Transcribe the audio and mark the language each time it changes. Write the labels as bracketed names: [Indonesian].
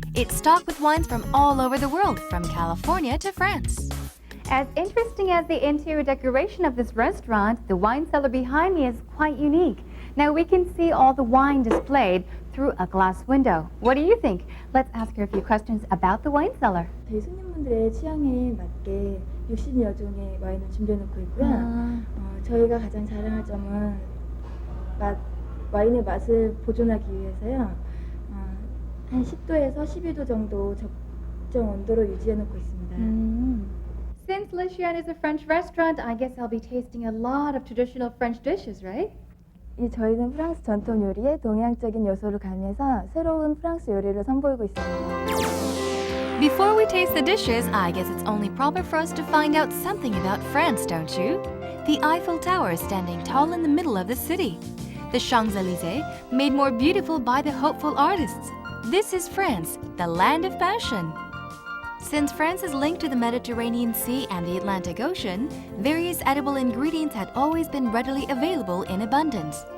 [English] It's stocked with wines from all over the world, from California to France. As interesting as the interior decoration of this restaurant, the wine cellar behind me is quite unique. Now we can see all the wine displayed through a glass window. What do you think? Let's ask her a few questions about the wine cellar. [Korean] 저희 손님분들의 취향에 맞게 60여 종의 와인을 준비해놓고 있고요. 저희가 가장 자랑할 점은 와인의 맛을 보존하기 위해서요. 한 10도에서 12도 정도 적정 온도로 유지해놓고 있습니다. [English] Since xian is a French restaurant, I guess I'll be tasting a lot of traditional French dishes, right? [Korean] 저희는 프랑스 전통 요리에 동양적인 요소를 가미해서 새로운 프랑스 요리를 선보이고 있습니다. [English] Before we taste the dishes, I guess it's only proper for us to find out something about France, don't you? The Eiffel Tower is standing tall in the middle of the city. The Champs-Élysées, made more beautiful by the hopeful artists. This is France, the land of passion. Since France is linked to the Mediterranean Sea and the Atlantic Ocean, various edible ingredients had always been readily available in abundance.